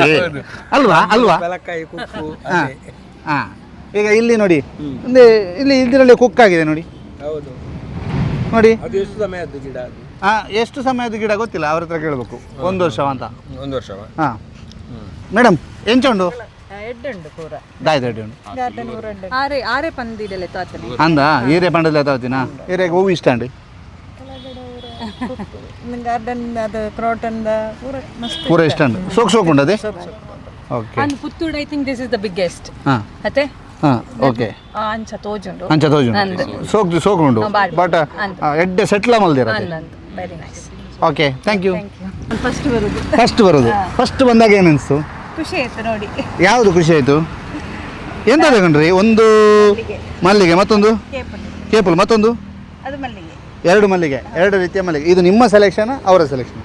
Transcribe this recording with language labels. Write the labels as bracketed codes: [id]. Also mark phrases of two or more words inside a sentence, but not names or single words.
[kn] ಅಲ್ವಾ? ಬೆಲಕಾಯಿ, ಕುಕ್ಕು. ಹಾಂ, ಈಗ ಇಲ್ಲಿ ನೋಡಿ, ಇಲ್ಲಿ ಇದರಲ್ಲಿ ಕುಕ್ ಆಗಿದೆ ನೋಡಿ. ಹೌದು ನೋಡಿ. ಅದು ಎಷ್ಟು ಸಮಯದ್ದು ಗಿಡ ಅದು? ಎಷ್ಟು ಸಮಯದ ಗಿಡ ಗೊತ್ತಿಲ್ಲ, ಅವ್ರ ಹತ್ರ ಕೇಳಬೇಕು. 1 ವರ್ಷ ಅಂತ. 1 ವರ್ಷವ? ಹಾಂ ಮೇಡಮ್, [tcy] ಎಂಚುಂಡು ಎಡ್ಡುಂಡು ಪೂರ ದಾಯ್ದು ಆರೆ ಪಂದಿಡೆಲೆ ತಾತನೆ ಅಂದ ಹೀರೆ ಪಂಡದ ತಾವತಿನ ಹೀರೆಗೆ ಹೂವು ಇಷ್ಟ ಅಂಡಿ ಗಾರ್ಡನ್ ಅದು ಕ್ರಾಟನ್ ಪೂರ ಇಷ್ಟ ಅಂಡು ಸೋಕ್ ಉಂಡದೆ. ಓಕೆ, [en] and Puttur I think this is the biggest. ಹಾಂ [tcy] ಅತ್ತೆ ಹಾಂ, ಓಕೆ. ಅಂಚ ತೋಜುಂಡು ಸೋಕ್ ಉಂಡು ಬಟ್ ಎಡ್ಡೆ ಸೆಟ್ಲ ಮಲ್ದಿರ. [en] very nice. okay, thank you. [kn] ಫಸ್ಟ್ ಬರುದು ಫಸ್ಟ್ ಬಂದಾಗ ಏನು ಅನಿಸ್ತು? ಖುಷಿ ಆಯ್ತು ನೋಡಿ. ಯಾವುದು ಖುಷಿ ಆಯಿತು? ಎಂತ ತಗೊಂಡ್ರಿ? ಒಂದು ಮಲ್ಲಿಗೆ, ಮತ್ತೊಂದು ಕೇಪಲ್, ಮತ್ತೊಂದು ಅದು ಮಲ್ಲಿಗೆ. 2 ಮಲ್ಲಿಗೆ, 2 ರೀತಿಯ ಮಲ್ಲಿಗೆ. ಇದು ನಿಮ್ಮ ಸೆಲೆಕ್ಷನ್ ಅವರ ಸೆಲೆಕ್ಷನ್?